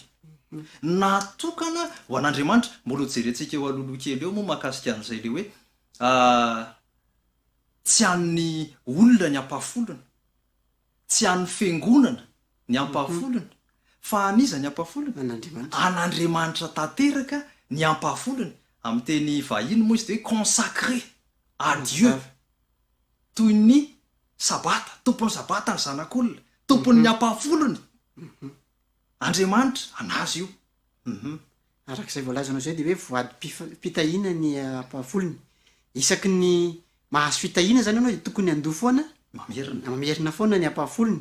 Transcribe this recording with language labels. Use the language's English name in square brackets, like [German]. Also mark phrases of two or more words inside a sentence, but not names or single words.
[Malagasy] Natokana ho an'Andriamanitra. Mbola jerentsika eo aloloha kely eo moa mahakasika an'izay le hoe tsy an'ny olona ny ampahafolony, tsy an'ny fiangonana ny ampahafolony, fa aniza ny ampahafolony? An'Andriamanitra tanteraka ny ampahafolony. Amin'ny teny vahiny moa izy de hoe [French] consacré à Dieu. [Malagasy] Toy ny sabata, tompon'ny sabata ny zanak'olona, tompon'ny ampahafolony. Andriamanitra anazy io. Arak'izay voalazanao zay de hoe voadi-pitahiana ny ampahafolony. Isaky ny mahazo fitahiana zany anao de tokony handoha foana mamerina foana ny ampahafolony.